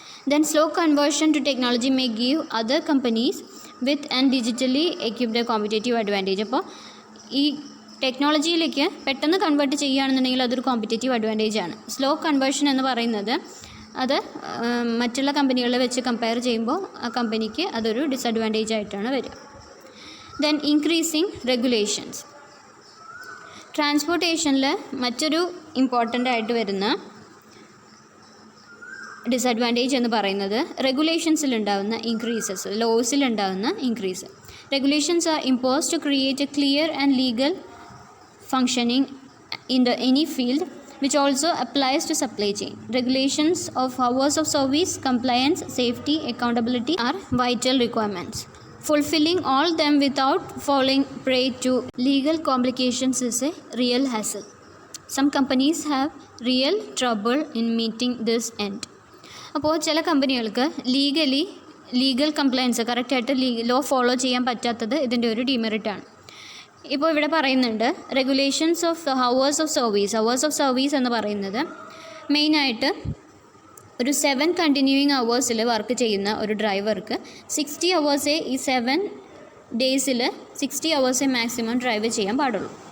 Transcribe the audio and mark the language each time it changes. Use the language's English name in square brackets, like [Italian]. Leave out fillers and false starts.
[English] Then slow conversion to technology may give other companies with and digitally equipped a competitive advantage. [Malayalam] അപ്പോൾ ഈ ടെക്നോളജിയിലേക്ക് പെട്ടെന്ന് convert ചെയ്യുകയാണെന്നുണ്ടെങ്കിൽ അതൊരു competitive advantage ആണ്. Slow conversion എന്ന് പറയുന്നത് അത് മറ്റുള്ള കമ്പനികളെ വെച്ച് കമ്പയർ ചെയ്യുമ്പോൾ ആ കമ്പനിക്ക് അതൊരു ഡിസഡ്വാൻറ്റേജ് ആയിട്ടാണ് വരിക. [English] Then increasing regulations. [Malayalam] ട്രാൻസ്പോർട്ടേഷനിൽ മറ്റൊരു ഇമ്പോർട്ടൻ്റ് ആയിട്ട് വരുന്ന ഡിസഡ്വാൻറ്റേജ് എന്ന് പറയുന്നത് റെഗുലേഷൻസിലുണ്ടാകുന്ന increases, ലോസിലുണ്ടാകുന്ന increase. [English] Regulations are impose to create a clear and legal functioning in any field which also applies to supply chain. Regulations of hours of service, compliance, safety, accountability are vital requirements. Fulfilling all them without falling prey to legal complications is a real hassle. Some companies have real trouble in meeting this end. [Malayalam] അപ്പോൾ ചില കമ്പനികൾക്ക് legal compliance കറക്റ്റായിട്ട് law follow ചെയ്യാൻ പറ്റാത്തത് ഇതിൻ്റെ ഒരു ഡിമെറിറ്റാണ്. ഇപ്പോൾ ഇവിടെ പറയുന്നുണ്ട് regulations of hours of service എന്ന് പറയുന്നത് മെയിനായിട്ട് ഒരു 7 കണ്ടിന്യൂയിങ് അവേഴ്സിൽ വർക്ക് ചെയ്യുന്ന ഒരു ഡ്രൈവർക്ക് 60 അവേഴ്സേ ഈ 7 ഡേയ്സിൽ 60 അവേഴ്സേ മാക്സിമം ഡ്രൈവ് ചെയ്യാൻ പാടുള്ളൂ.